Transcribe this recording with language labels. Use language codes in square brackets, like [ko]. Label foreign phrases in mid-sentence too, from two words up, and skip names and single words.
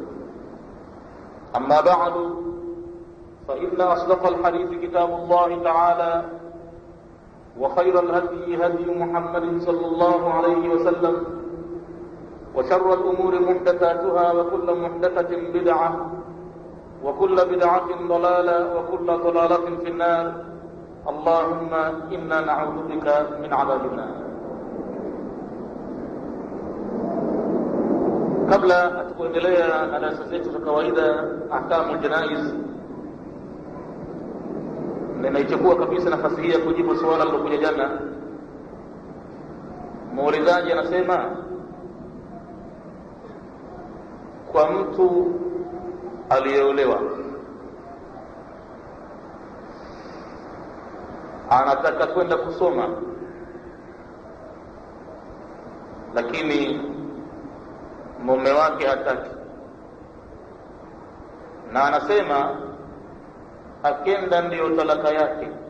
[ar] أما بعد، فإن أصدق الحديث كتاب الله تعالى، وخير الهدي هدي محمد صلى الله عليه وسلم، وشر الأمور محدثاتها، وكل محدثة بدعة، وكل بدعة ضلالة، وكل ضلالة في النار. اللهم إنا نعوذ بك من عذاب النار. [sw] Kabla hatukuendelea na darasa zetu za kawaida [ar] أحكام الجنائز, [sw] ninaichukua kabisa nafasi hii ya kujibu swala lilokuja jana. Muulizaji anasema, kwa mtu aliyeolewa anataka kwenda kusoma, lakini mume wake hataki, na anasema akenda ndiyo talaka yake.